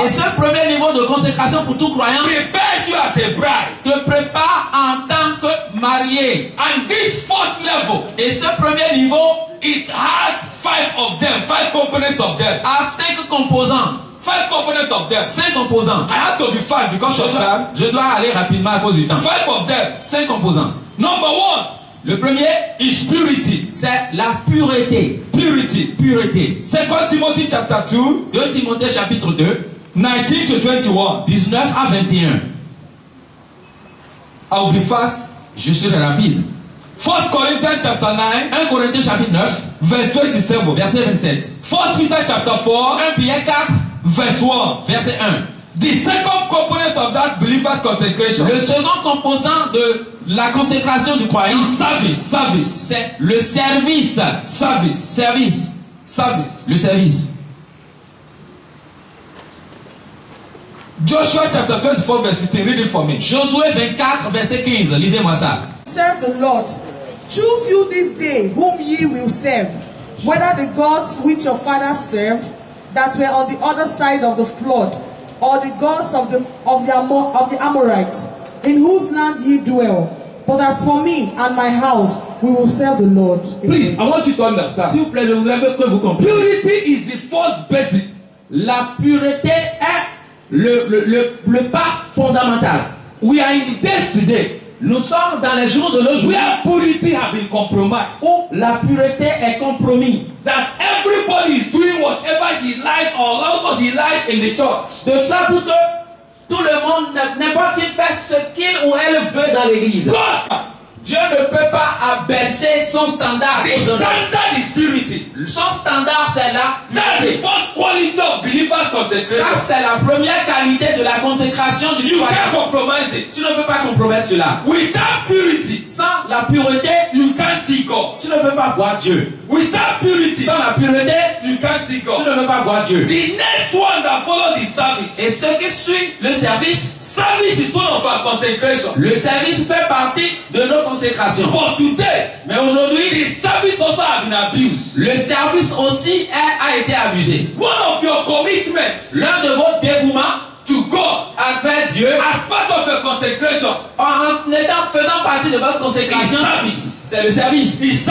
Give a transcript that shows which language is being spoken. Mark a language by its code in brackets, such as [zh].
[fr] Et ce premier niveau de consécration pour tout croyant [en] prepares you as a bride. [fr] te prépare en tant que marié. [en] And this first level, [fr] Et ce premier niveau [en] it has 5 of them, 5 components of them. [fr] a 5 composants. [en] 5 components of them. [fr] 5 composants. [en] I had to be fast because of time. [fr] Je dois aller rapidement à cause du temps. [en] 5 of them. [fr] 5 composants. [en] Number 1 [fr] Le premier, [en] is purity. [fr] c'est la pureté. [en] Purity. [fr] Pureté. [en] 2 Timothy chapter 2, [fr] 2 Timothée chapitre 2, [en] 19 to 21. [fr] 19 à 21. [en] I will be fast. [fr] Je serai rapide. [en] 1 Corinthians chapter 9, [fr] 1 Corinthiens chapitre 9, [en] verse 27. [fr] verset 27. [en] 1 Peter chapter 4, [fr] 1 Pierre 4, [en] verse 1. [fr] verset 1. [en] The second component of that believer's consecration [fr] Le second composant de la consécration du croyant, [en] is service. [fr] c'est le service. Service. Le service. [en] Joshua chapter 24 verse 15. Read it for me. [fr] Josué 24, verset 15. Lisez-moi ça. [en] Serve the Lord. Choose you this day whom ye will serve, whether the gods which your fathers served, that were on the other side of the flood, or the gods of the Amorites, in whose land ye dwell. But as for me and my house, we will serve the Lord. Please, I want you to understand. [fr] S'il vous plaît, je voudrais que vous compreniez. [en] Purity is the first basic. [fr] La pureté est le pas fondamental. [en] We are in the days today [fr] Nous sommes dans les jours de nos jours [en] where purity has been compromised. [fr] où la pureté est compromise. [en] That everybody is doing whatever he likes or what he likes in the church. [fr] De sorte que tout le monde, n'importe qui fait ce qu'il ou elle veut dans l'église. [en] God, [fr] Dieu ne peut pas abaisser son standard. [en] the standard is purity. [fr] Son standard, c'est la [en] That's the [fr] pureté. [en] first quality of believer's [fr] Ça, [en] consecration. [fr] c'est la première qualité de la consécration du [en] You can't [fr] croyant. [en] compromise it. [fr] Tu ne peux pas compromettre cela. [en] Without purity, [fr] Sans la pureté, [en] you can't see God. [fr] tu ne peux pas voir Dieu. [en] Without purity, [fr] Sans la pureté, [en] you can't see [fr] tu [en] God. [fr] ne peux pas voir Dieu. [en] The next one that follows the service. [fr] Et ce qui suit le service, [en] Service is one of our consecration. [fr] le service fait partie de nos consécrations. [en] But today, [fr] Mais aujourd'hui, [en] the service also has been abused. [fr] le service aussi a été abusé. [en] One of your commitments [fr] L'un de vos dévouements [en] to God, [fr] avec Dieu, [en] as part of your consecration, [fr] faisant partie de votre consécration, c'est le service.